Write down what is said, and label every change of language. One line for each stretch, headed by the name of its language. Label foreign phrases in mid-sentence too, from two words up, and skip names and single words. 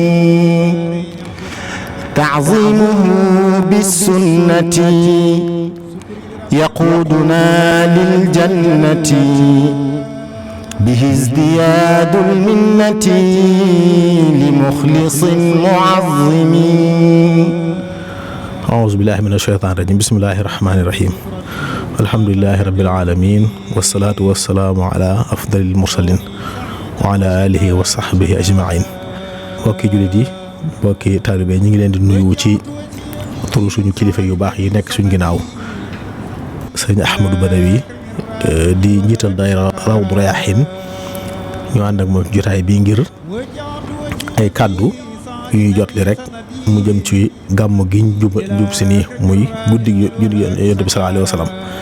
Arabic: تعظيمه بالسنة يقودنا للجنة به ازدياد المنة لمخلص معظم أعوذ بالله من الشيطان الرجيم بسم الله الرحمن الرحيم الحمد لله رب العالمين والصلاة والسلام على أفضل المرسلين وعلى آله وصحبه أجمعين
Wolof: mbokki jullit yi mbokki taalibe ñi ngi leen di nuyu ci turu suñu kilifa yu baax yi nekk suñu ginnaaw sëñ Ahmadou Badawi di njiital daayira Rawdu Rayaahiin ñu ànd ak moom jotaay bii ngir ay kàddu yu ñuy jotli rek mu jëm ci gàmm gi jub si nii muy guddi juddu Yonent bi
Arabic: صلى الله عليه وسلم